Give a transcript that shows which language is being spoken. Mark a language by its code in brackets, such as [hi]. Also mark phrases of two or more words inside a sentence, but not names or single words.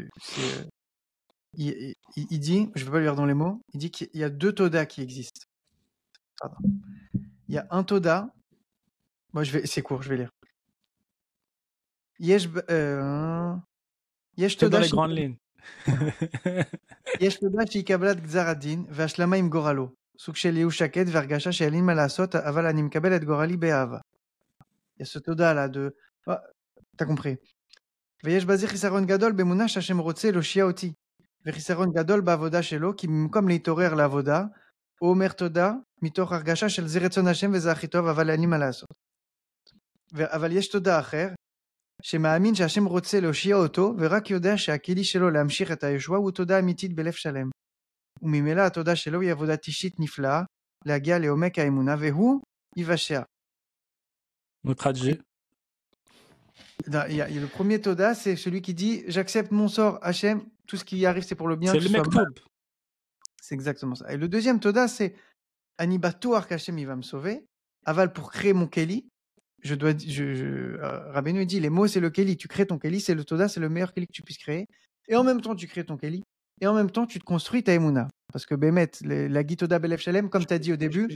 [fr] Il dit, je vais pas lui dire dans les mots, il dit qu'il y a deux todas qui existent. Pardon. Il y a un toda, moi c'est court, je vais lire. Yesh toda dans les grandes lignes. [he] יש תודה שהיא קבלת גזר הדין והשלמה עם גורלו, סוג של ייאוש שקט והרגשה שאין לי מה לעשות, אבל אני מקבל את גורלי באהבה. [fr] Il y a ce תודה là de... t'as compris. [he] ויש בזה חיסרון גדול באמונה שהשם רוצה להושיע אותי, וחיסרון גדול בעבודה שלו, כי במקום להתעורר לעבודה, הוא אומר תודה מתוך הרגשה של זה רצון השם וזה הכי טוב, אבל אין לי מה לעשות. אבל יש תודה אחר, שמאמין שהשם רוצה להושיע אותו, ורק יודע שהכלי שלו להמשיך את הישועה הוא תודה אמיתית בלב שלם. וממילא התודה שלו היא עבודת אישית נפלאה, להגיע לעומק האמונה, והוא יבשע. [fr] Le premier toda, c'est celui qui dit, j'accepte mon sort, Hachem, tout ce qui arrive c'est pour le bien. C'est le mektoub. C'est exactement ça. Et le deuxième toda, c'est, [he] אני בטוח [fr] qu'Hachem il va me sauver, aval pour créer mon keli, Rabbeinu dit, les mots c'est le keli, tu crées ton keli, c'est le toda, c'est le meilleur keli que tu puisses créer, et en même temps tu crées ton keli, et en même temps tu te construis ta emuna, parce que Bémet, la Gitoda [he] בלב שלם, [fr] comme tu as dit au début,